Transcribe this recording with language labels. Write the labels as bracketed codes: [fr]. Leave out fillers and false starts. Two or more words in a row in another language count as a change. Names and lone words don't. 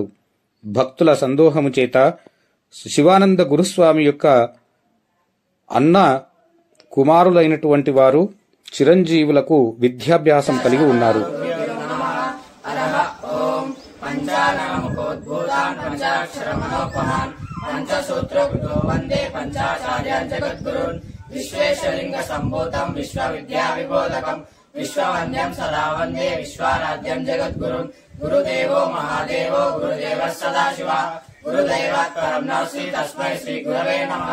[te] భక్తుల సందోహము చేత శివానంద గురుస్వామి యొక్క అన్న కుమారులైనటువంటి వారు చిరంజీవులకు విద్యాభ్యాసం కలిగి ఉన్నారు. [sa] पंचाक्षरमनोपमान् पंचसूत्रकृतो वन्दे पंचाचार्यान् जगद्गुरून् विश्वेशलिङ्गसम्भूतम् विश्वविद्याविबोधकम् विश्ववन्द्यम् सदा वन्दे विश्वाराध्यम् जगद्गुरुन् गुरुदेवो महादेवो गुरुदेवः सदाशिवः गुरुदैवात् परम् नास्ति तस्मै श्रीगुरवे नमः।